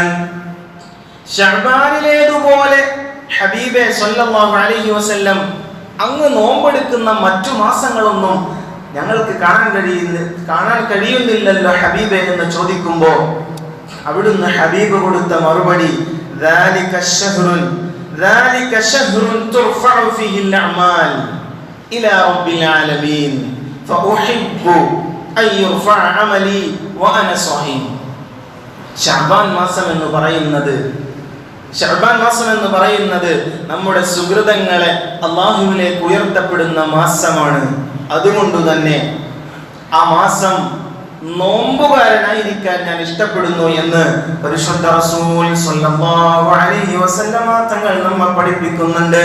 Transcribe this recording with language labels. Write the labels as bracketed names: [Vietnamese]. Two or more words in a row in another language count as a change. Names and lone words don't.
[Malayalam] ശഅബാനിലേതുപോലെ ഹബീബേ [Arabic] صلى الله عليه وسلم [Malayalam] അങ്ങ് നോമ്പെടുക്കുന്ന മറ്റു മാസങ്ങളൊന്നും ഞങ്ങൾക്ക് കാണാൻ കഴിയുന്നില്ലല്ലോ ഹബീബേ എന്ന് ചോദിക്കുമ്പോൾ അവിടുന്ന് ഹബീബ് കൊടുത്ത മറുപടി, [Arabic] ذلك شهر ترفع فيه الأعمال إلى رب العالمين فأحب أن يرفع عملي وأنا صائم. [Malayalam] ശഅബാൻ മാസം എന്ന് പറയുന്നത് നമ്മുടെ സുകൃതങ്ങളെ അല്ലാഹുവിലേക്ക് ഉയർത്തപ്പെടുന്ന മാസമാണ്. അതുകൊണ്ട് തന്നെ ആ മാസം നോമ്പുകാരനായിരിക്കാൻ ഞാൻ ഇഷ്ടപ്പെടുന്നു എന്ന് പരിശുദ്ധ റസൂൽ [Arabic] صلى الله عليه وسلم [Malayalam] തങ്ങൾ നമ്മെ പഠിപ്പിക്കുന്നുണ്ട്.